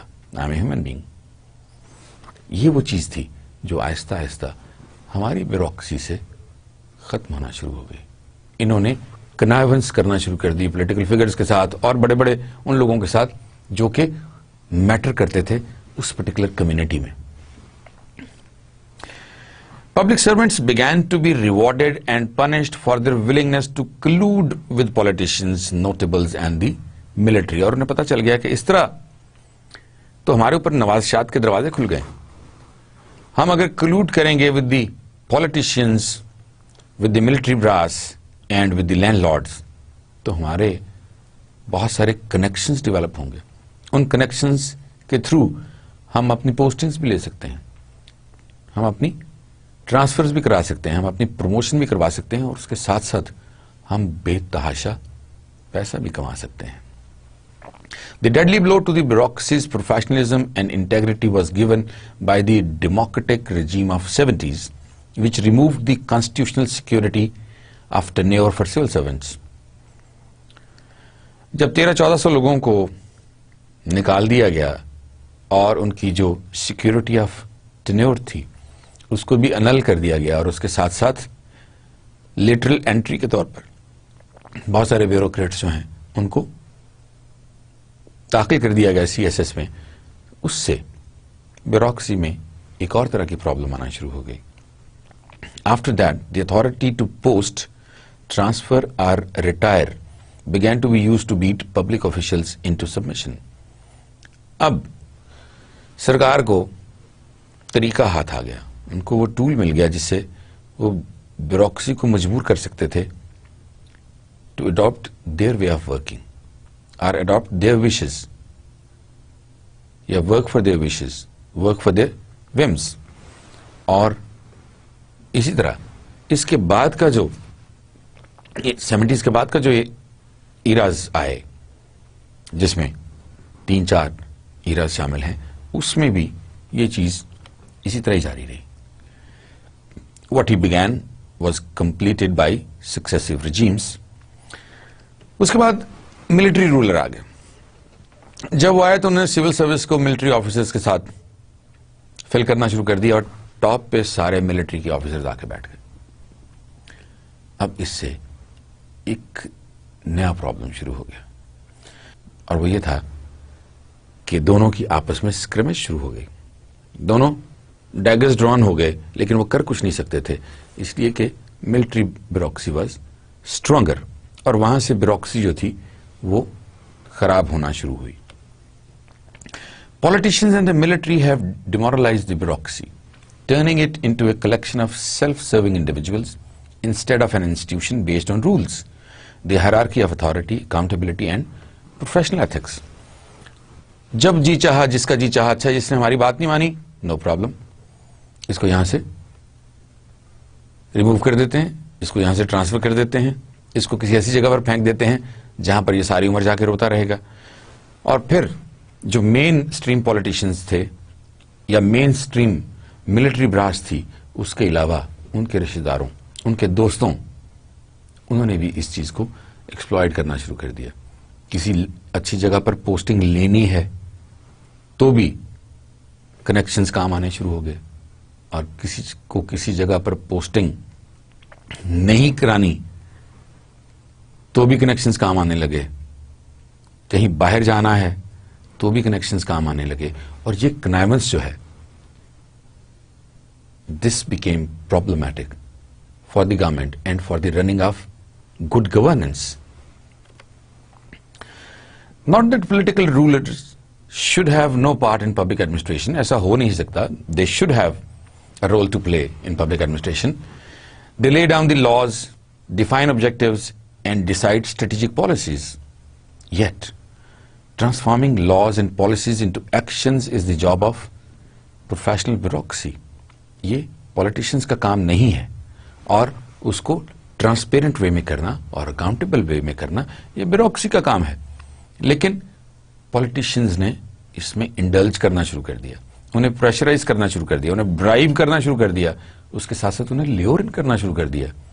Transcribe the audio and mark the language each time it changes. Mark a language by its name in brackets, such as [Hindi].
[English] I am a human being. [Urdu] یہ وہ چیز تھی جو آہستہ آہستہ ہماری بیوروکریسی سے ختم ہونا شروع ہو گئی. انہوں نے کنائونس کرنا شروع کر دی پولیٹیکل فگرز کے ساتھ اور بڑے بڑے ان لوگوں کے ساتھ جو کہ میٹر کرتے تھے اس پرٹیکولر کمیونٹی میں. [English] Public servants began to be rewarded and punished for their willingness to collude with politicians, notables and the military. [Urdu] اور انہیں پتا چل گیا کہ اس طرح تو ہمارے اوپر نوازشات کے دروازے کھل گئے. ہم اگر کلوڈ کریں گے [English] with the politicians, with the military brass and with the landlords, [Urdu] تو ہمارے بہت سارے کنیکشنز ڈیولپ ہوں گے. ان کنیکشنز کے تھرو ہم اپنی پوسٹنگز بھی لے سکتے ہیں, ہم اپنی ٹرانسفرز بھی کرا سکتے ہیں, ہم اپنی پروموشن بھی کروا سکتے ہیں, اور اس کے ساتھ ساتھ ہم بے تحاشا پیسہ بھی کما سکتے ہیں. [English] The deadly blow to the bureaucracy's professionalism and integrity was given by the democratic regime of 70s, which removed the constitutional security of tenure for civil servants. [Urdu] جب 1300-1400 لوگوں کو نکال دیا گیا اور ان کی جو سیکیورٹی آف ٹینیور تھی اس کو بھی انل کر دیا گیا، اور اس کے ساتھ ساتھ لیٹرل انٹری کے طور پر بہت سارے بیوروکریٹس جو ہیں ان کو داخل کر دیا گیا CSS میں، اس سے بیوروکریسی میں ایک اور طرح کی پرابلم آنا شروع ہو گئی. [English] After that the authority to post, transfer اور retire began to be used to beat public officials into submission. [Urdu] اب سرکار کو طریقہ ہاتھ آ گیا، ان کو وہ ٹول مل گیا جس سے وہ بیوروکریسی کو مجبور کر سکتے تھے [English] to adopt their way of working or adopt their wishes [Urdu] یا [English] work for their wishes, work for their whims. [Urdu] اور اسی طرح اس کے بعد کا جو 70s کے بعد کا جو ایراز آئے جس میں 3-4 ایراز شامل ہیں، اس میں بھی یہ چیز اسی طرح ہی جاری رہی. [English] What he began was completed by successive regimes. [Urdu] اس کے بعد ملٹری رولر آ گئے. جب وہ آئے تو انہوں نے سول سروس کو ملٹری آفیسرز کے ساتھ فل کرنا شروع کر دیا، اور ٹاپ پہ سارے ملٹری کے آفیسرز آ کے بیٹھ گئے. اب اس سے ایک نیا پرابلم شروع ہو گیا، اور وہ یہ تھا کہ دونوں کی آپس میں سکرمش شروع ہو گئی. دونوں ڈیگرز ڈرون ہو گئے، لیکن وہ کر کچھ نہیں سکتے تھے، اس لیے کہ ملٹری بیوروکریسی [English] was stronger, [Urdu] اور وہاں سے بیوروکریسی جو تھی وہ خراب ہونا شروع ہوئی. [English] Politicians and the military have demoralized the bureaucracy, turning it into a collection of self-serving individuals instead of an institution based on rules, the hierarchy of authority, accountability and professional ethics. [Urdu] جب جی چاہا، جس کا جی چاہا، اچھا جس نے ہماری بات نہیں مانی، نو پرابلم، اس کو یہاں سے ریموو کر دیتے ہیں، اس کو یہاں سے ٹرانسفر کر دیتے ہیں، اس کو کسی ایسی جگہ پر پھینک دیتے ہیں جہاں پر یہ ساری عمر جا کے روتا رہے گا. اور پھر جو مین سٹریم پولیٹیشنز تھے یا مین سٹریم ملٹری برانچ تھی، اس کے علاوہ ان کے رشتہ داروں، ان کے دوستوں، انہوں نے بھی اس چیز کو ایکسپلائٹ کرنا شروع کر دیا. کسی اچھی جگہ پر پوسٹنگ لینی ہے تو بھی کنیکشنز کام آنے شروع ہو گئے، اور کسی کو کسی جگہ پر پوسٹنگ نہیں کرانی تو بھی کنیکشنز کام آنے لگے. کہیں باہر جانا ہے تو بھی کنیکشنز کام آنے لگے، اور یہ کنائونس جو ہے [English] This became problematic for the government and for the running of good governance. Not that political rulers should have no part in public administration. [Urdu] ایسا ہو نہیں سکتا. [English] They should have a role to play in public administration. They lay down the laws, define objectives, and decide strategic policies. Yet, transforming laws and policies into actions is the job of professional bureaucracy. [Urdu] یہ politicians کا کام نہیں ہے، اور اس کو transparent وے میں کرنا اور accountable وے میں کرنا یہ بیوروکریسی کا کام ہے. لیکن پولیٹیشنز نے اس میں انڈلج کرنا شروع کر دیا، انہیں پریشرائز کرنا شروع کر دیا، انہیں برائب کرنا شروع کر دیا، اس کے ساتھ ساتھ انہیں لیورن کرنا شروع کر دیا.